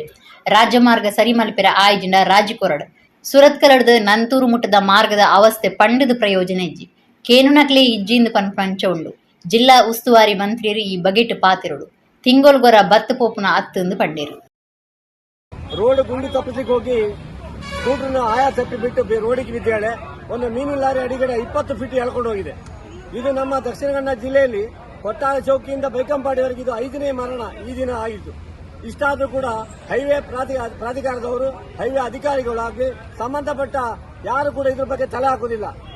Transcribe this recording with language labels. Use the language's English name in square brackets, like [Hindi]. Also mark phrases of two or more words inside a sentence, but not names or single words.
[Tulu] ರಾಜ್ಯಮಾರ್ಗ ಸರಿ ಮಲ್ಪೆರ ಆಯ್ಜಿಂಡ ರಾಜಿ ಕೊರಡು. ಸುರತ್ಕಲಡ್ದು ನಂತೂರು ಮುಟ್ಟದ ಮಾರ್ಗದ ಅವಸ್ಥೆ ಪಂಡದ ಪ್ರಯೋಜನ ಇಜ್ಜಿ ಕೇನುನಕ್ಲೆ ಇಜ್ಜಿಂದು ಪಂಚ ಉಂಡು. ಜಿಲ್ಲಾ ಉಸ್ತುವಾರಿ ಮಂತ್ರಿಯರು ಈ ಬಗೆಟ್ ಪಾತಿರೋಡು ತಿಂಗೊಲ್ಗೊರ ಬತ್ತು ಪೋಪುನ ಅತ್ತಂದು ಪಂಡೇರು. [Kannada] ರೋಡ್ ಗುಂಡಿ ತಪ್ಪಿಸಿಗೆ ಹೋಗಿ ಸ್ಕೂಟರ್ನ ಆಯಾ ತಪ್ಪಿ ಬಿಟ್ಟು ರೋಡಿಗೆ ಬಿದ್ದಾಳೆ. ಒಂದು ಮೀನು ಲಾರಿ ಅಡಿಗಡೆ 20 ಫೀಟ್ ಎಳ್ಕೊಂಡು ಹೋಗಿದೆ. ಇದು ನಮ್ಮ ದಕ್ಷಿಣ ಕನ್ನಡ ಜಿಲ್ಲೆಯಲ್ಲಿ ಕೊಟ್ಟಾರ ಚೌಕಿಯಿಂದ ಬೈಕಂಪಾಡಿವರೆಗೆ ಇದು 5ನೇ ಮರಣ ಈ ದಿನ ಆಗಿತ್ತು. ಇಷ್ಟಾದ್ರೂ ಕೂಡ ಹೈವೇ ಪ್ರಾಧಿಕಾರದವರು, ಹೈವೇ ಅಧಿಕಾರಿಗಳಾಗಿ ಸಂಬಂಧಪಟ್ಟ ಯಾರು ಕೂಡ ಇದ್ರ ಬಗ್ಗೆ ತಲೆ ಹಾಕುವುದಿಲ್ಲ.